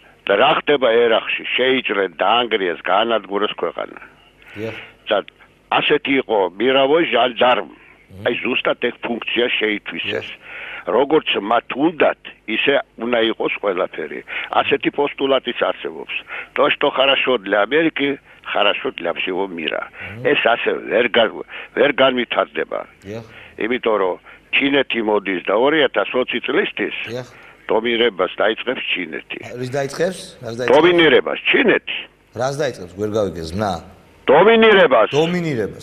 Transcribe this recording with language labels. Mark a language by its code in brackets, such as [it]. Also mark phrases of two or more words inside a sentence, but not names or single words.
[ka] და რა ხდება ერახში შეიჭრენ დაანგრიეს გაანადგურეს ქვეყანა და ასეთი იყო [ru] мировой жандарм [ka] აი ზუსტად ეგ ფუნქცია შეითვისეს როგორც მათ უნდათ ისე უნდა იყოს ყველაფერი ასეთი პოსტულატიც არსებობს [ru] то что хорошо для Америки хорошо для всего мира [ka] ეს ასე ვერ განვითარდება იმიტომ რომ ჩინეთი მოდის და 2020 წლისთვის დომინირებას დაიწყებს ჩინეთი რის დაიწყებს დომინირებას ჩინეთი რას დაიწყებს ვერ გავიგე ზმნა დომინირებას